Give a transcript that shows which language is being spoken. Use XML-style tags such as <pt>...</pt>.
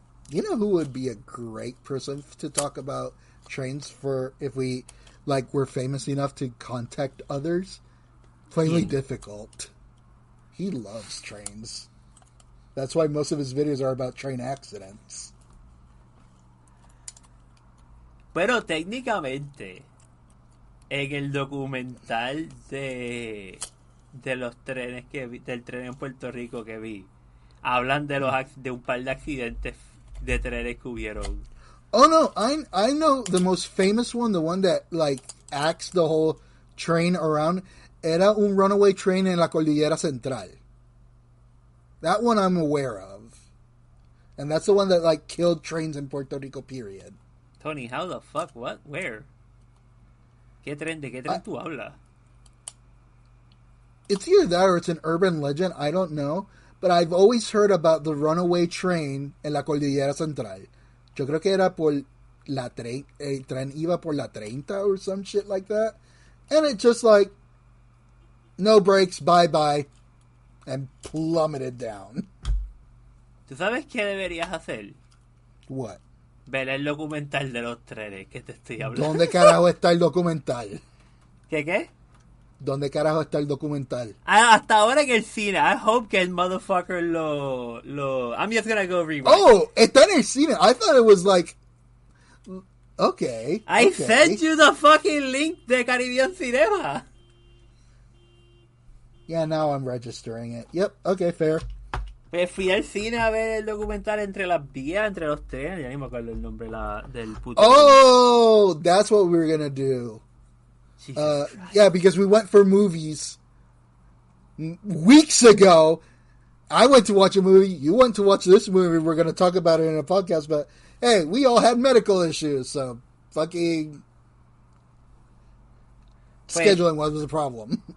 <en>You know who would be a great person to talk about trains for if we, we're famous enough to contact others? Plainly difficult. He loves trains. That's why most of his videos are about train accidents.</en> <es>Pero técnicamente, en el documental de los trenes del tren en Puerto Rico que vi, hablan de un par de accidentes de trenes que hubieron.</es> <en>Oh no, I know the most famous one, the one that axed the whole train around,</en> <es>era un</es> <en>runaway train</en> <es>en la Cordillera Central.</es> <en>That one I'm aware of. And that's the one that killed trains in Puerto Rico, period. Tony, how the fuck? What? Where?</en> <es>¿De qué tren tú hablas?</es> <en>It's either that or it's an urban legend, I don't know. But I've always heard about the runaway train</en> <es>en la Cordillera Central. Yo creo que era por la el tren iba por la 30</es> <en>or some shit like that. And it just like, no brakes, bye-bye, and plummeted down.</en> <es>¿Tú sabes qué deberías hacer?</es> <en>What?</en> <es>Ver el documental de los trenes que te estoy hablando. ¿Dónde carajo está el documental? ¿Qué? ¿Dónde carajo está el documental? Hasta ahora en el cine.</es> <en>I hope</en> <es>que el motherfucker lo...</es> <en>I'm just gonna go rewatch. Oh,</en> <es>está en el cine.</es> <en>I thought it was like... Okay. I sent you the fucking link de Caribbean Cinema. Yeah, now I'm registering it. Yep, okay, fair.</en> <es>Pues fui al cine a ver el documental entre las vías, entre los trenes. Ya ni me acuerdo el nombre del puto.</es> <en>Oh, that's what we were gonna do. Yeah, because we went for movies weeks ago. I went to watch a movie. You went to watch this movie. We're going to talk about it in a podcast. But hey, we all had medical issues, so fucking scheduling was a problem.</en>